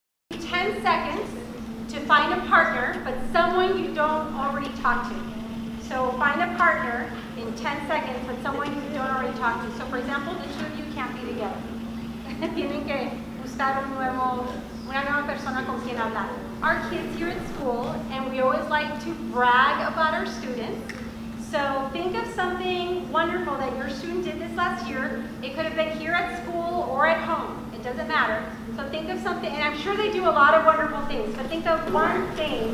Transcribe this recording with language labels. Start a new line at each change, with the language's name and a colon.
English: 10 seconds to find a partner, but someone you don't already talk to. So find a partner in 10 seconds, but someone you don't already talk to. So for example, the two of you can't be together.
Spanish: Tienen que buscar una nueva persona con quien hablar.
English: Our kids here at school, and we always like to brag about our students. So think of something wonderful that your student did this last year. It could have been here at school or at home. It doesn't matter. So think of something, and I'm sure they do a lot of wonderful things, but think of one thing.